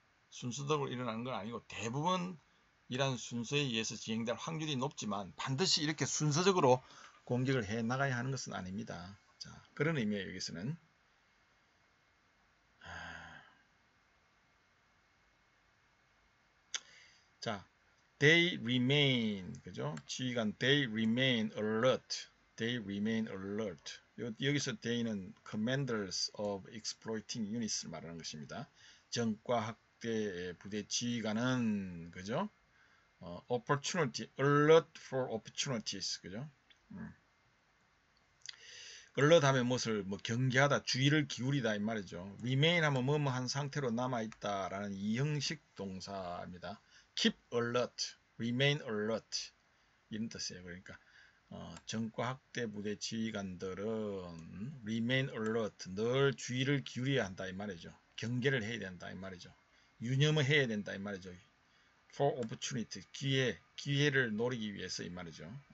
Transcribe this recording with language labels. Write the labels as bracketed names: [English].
[Korean] 순서대로 일어나는 건 아니고 대부분 이러한 순서에 의해서 진행될 확률이 높지만 반드시 이렇게 순서적으로 공격을 해 나가야 하는 것은 아닙니다. 자, 그런 의미에요. 여기서는 자, [English] they remain, [Korean] 그죠? 지휘관 [English] they remain alert. They remain alert. [Korean] 여기서 they는 [English] commanders of exploiting units [Korean] 를 말하는 것입니다. 전과 학대 부대 지휘관은, 그죠? [English] opportunity, alert for opportunities, [Korean] 그죠? alert 하면 무엇을 경계하다, 주의를 기울이다 이 말이죠. remain 하면 뭐뭐 한 상태로 남아있다라는 이형식 동사입니다. [English] keep alert, remain alert [Korean] 이런 뜻이에요. 그러니까 전과 학대 부대 지휘관들은 [English] remain alert, [Korean] 늘 주의를 기울여야 한다 이 말이죠. 경계를 해야 된다 이 말이죠. 유념을 해야 된다 이 말이죠. [English] for opportunity, [Korean] 기회를 노리기 위해서 이 말이죠.